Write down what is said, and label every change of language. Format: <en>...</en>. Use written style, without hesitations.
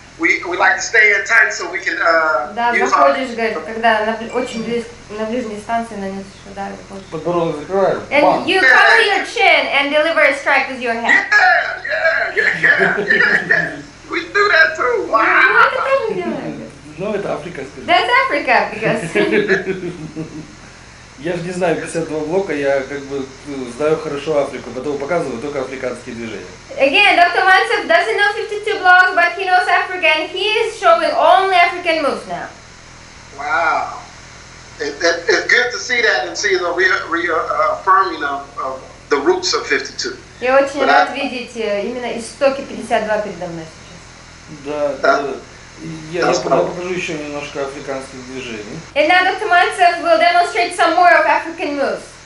<en>We like to stay in tight so we can</en> <ru>Да,</ru> <en>use</en> <ru>заходишь, говорит, когда очень на ближней станции нанесешь удар. Подбородок закрываем.</ru> <en>And you cover your chin and deliver a strike with your head. Yeah. We do that too.</en> <ru>Мы</ru> <en>Wow.</en> <ru>это тоже делаем. Ну, это Африка, скажем.</ru> <en>That's Africa, because...</en> <ru>Я же не знаю 52 блока, я как бы знаю хорошо Африку, поэтому показываю только африканские движения.</ru> <en>Again, Dr. Mansef doesn't know 52 blocks, but he knows Africa, and he is showing only African moves now. Wow. It's good to see that and see the reaffirming of the roots of 52.</en> <ru>Я очень рад видеть именно истоки 52 передо мной сейчас. Да. Я покажу еще немножко африканских движений.</ru> <en>And now Dr. Mansef will demonstrate some more of African moves.</en>